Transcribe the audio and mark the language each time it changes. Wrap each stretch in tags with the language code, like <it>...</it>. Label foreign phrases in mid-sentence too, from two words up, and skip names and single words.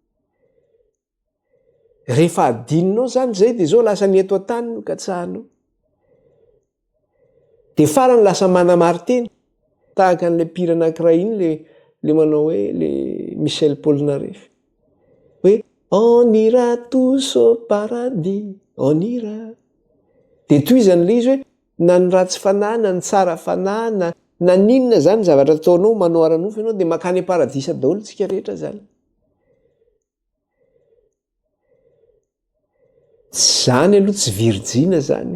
<mg>Rehefa adininao zany zay dia zao lasa ny eto an-tany no katsahanao. Dia farany lasa manamarteny tahaka an'ilay mpira anankiray iny le manao hoe le Michel Polnareff.</mg> <fr>Hoe on ira tous au paradis, on ira.</fr> <mg>Dia toy izany ilay izy hoe na ny ratsy fanahy na ny tsara fanahy na ninona zany zavatra ataonao manao ara-nofo ianao dia makany paradisa daholo tsika rehetra zany. Zany aloha tsy virjina zany.</mg>